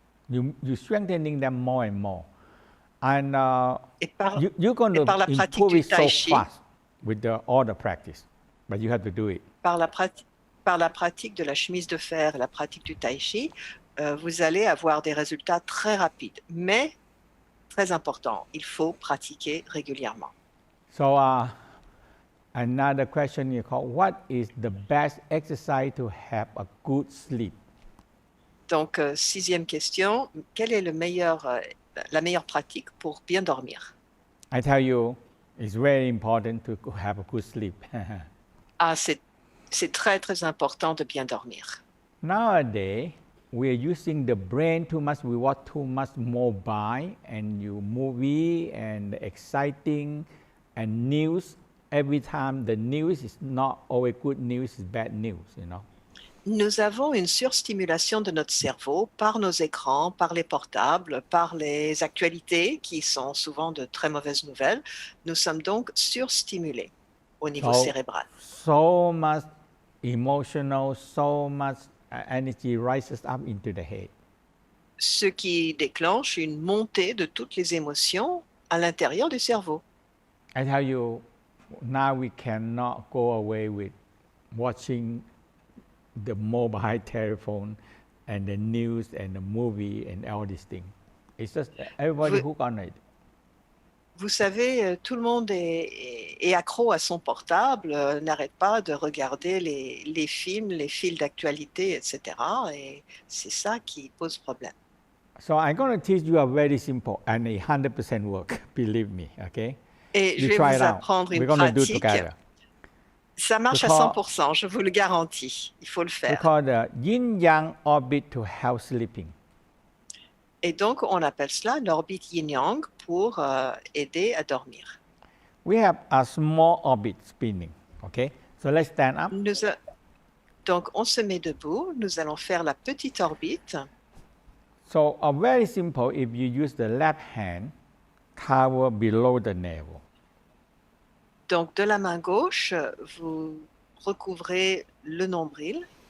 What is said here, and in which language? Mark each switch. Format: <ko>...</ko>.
<en>You strengthening them more and more. And you're going to improve it so fast with all the practice. But you have to do it.</en> <fr>Par la pratique de la chemise de fer et la pratique du Tai Chi, vous allez avoir des résultats très rapides. Mais, très important, il faut pratiquer régulièrement.</fr> <en>So another question you call, what is the best exercise to have a good sleep?</en> <fr>Donc, sixième question, quelle est la meilleure pratique pour bien dormir?</fr> <en>I tell you, it's very important to have a good sleep.</en> <fr>C'est très, très important de bien dormir.</fr> <en>Nowadays, we are using the brain too much. We watch too much mobile and movie and exciting and news. Every time the news is not always good news, it's bad news, you know.</en> <fr>Nous avons une surstimulation de notre cerveau par nos écrans, par les portables, par les actualités qui sont souvent de très mauvaises nouvelles. Nous sommes donc surstimulés au niveau cérébral.</fr> <en>So much emotional, so much energy rises up into the head.</en> <fr>Ce qui déclenche une montée de toutes les émotions à l'intérieur du cerveau.</fr> <en>I tell you, now we cannot go away with watching the mobile telephone and the news and the movie and all these things. It's just everybody hooked on it.</en> <fr>Vous savez, tout le monde est accro à son portable, n'arrête pas de regarder les films, les fils d'actualité, etc. Et c'est ça qui pose problème.</fr> <en>So I'm going to teach you a very simple and a 100% work, believe me, okay?</en> <fr>Et je vais vous apprendre une pratique. Ça marche à 100%, je vous le garantis. Il faut le faire.</fr> <en>We call the yin-yang orbit to health sleeping.</en> <fr>Et donc, on appelle cela l'orbite yin-yang pour aider à dormir.</fr> <en>We have a small orbit spinning. Okay, so let's stand up.</en> <fr>Donc, on se met debout. Nous allons faire la petite orbite.</fr> <en>So, very simple. If you use the left hand, cover below the navel.</en> <fr>Donc, de la main gauche, vous recouvrez le nombril.</fr>